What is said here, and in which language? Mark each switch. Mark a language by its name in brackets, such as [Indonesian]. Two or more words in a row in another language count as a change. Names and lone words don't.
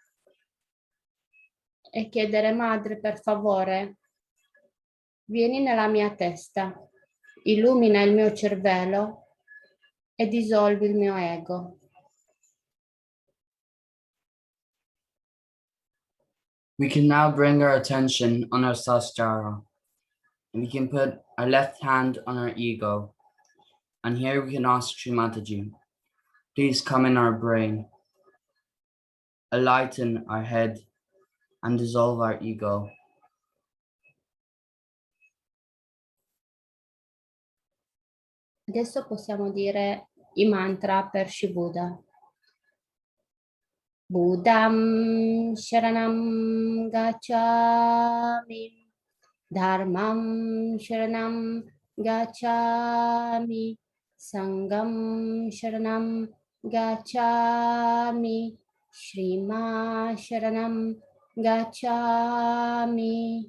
[Italian] e chiedere: Madre, per favore, vieni nella mia testa, illumina il mio cervello e dissolvi il mio ego. [English] We can now bring our attention on our Sahasrara, and we can put our left hand on our ego. And here we can ask Shri Mataji, please come in our brain, enlighten our head, and dissolve our ego. [Italian] Adesso possiamo dire i mantra per Shri Buddha. [Sanskrit] Buddham Sharanam Gacchami, Dharmam Sharanam Gacchami, Sangam Sharanam Gacchami, Shrima Sharanam Gacchami.